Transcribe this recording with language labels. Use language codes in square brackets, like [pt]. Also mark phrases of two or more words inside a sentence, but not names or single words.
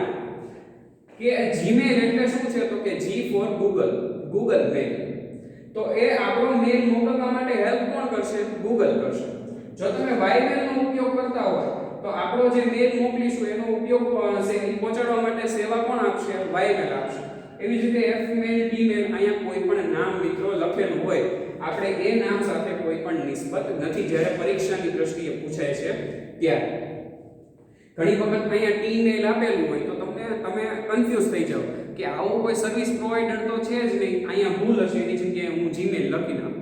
[gu] કે Gmail એટલે શું છે? તો કે [en] G for Google, Google Mail. [gu] તો એ આપણો મેલ મોકલવા માટે હેલ્પ કોણ કરશે? Google કરશે. જો તમે Ymail નો ઉપયોગ કરતા હોય તો આપણો જે મેલ મોકલીશું એનો ઉપયોગ પહોંચાડવા માટે સેવા કોણ આપશે? ymail આપશે. એવી જ રીતે fmail dmail અહીંયા કોઈ પણ નામ મિત્રો લખેલું હોય આપણે એ નામ સાથે કોઈ પણ નિસ્બત નથી જ્યારે પરીક્ષાની દ્રષ્ટિએ પૂછાય છે ત્યારે. ઘણી વખત અહીંયા ટીમેલ આપેલું હોય તો તમે કન્ફ્યુઝ થઈ જાવ કે આવું કોઈ [en] service provider [gu] તો છે જ નહીં, અહીંયા ભૂલ હશે એની જગ્યાએ હું જીમેલ લખી નાખું.